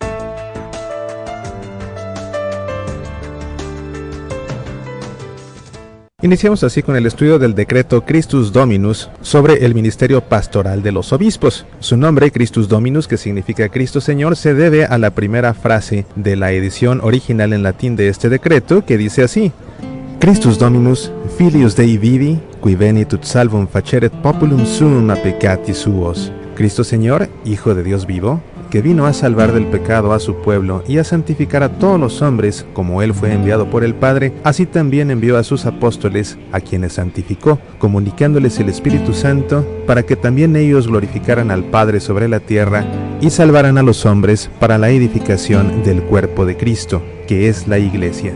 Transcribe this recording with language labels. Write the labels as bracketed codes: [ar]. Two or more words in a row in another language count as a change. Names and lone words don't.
[es] Iniciamos así con el estudio del decreto Christus Dominus sobre el ministerio pastoral de los obispos. Su nombre, Christus Dominus, que significa Cristo Señor, se debe a la primera frase de la edición original en latín de este decreto, que dice así: [la] Christus Dominus, filius Dei vivi, qui venit ut salvum faceret populum suum a peccati suos. [es] Cristo Señor, Hijo de Dios vivo, que vino a salvar del pecado a su pueblo y a santificar a todos los hombres, como él fue enviado por el Padre, así también envió a sus apóstoles, a quienes santificó, comunicándoles el Espíritu Santo, para que también ellos glorificaran al Padre sobre la tierra y salvaran a los hombres para la edificación del cuerpo de Cristo, que es la Iglesia.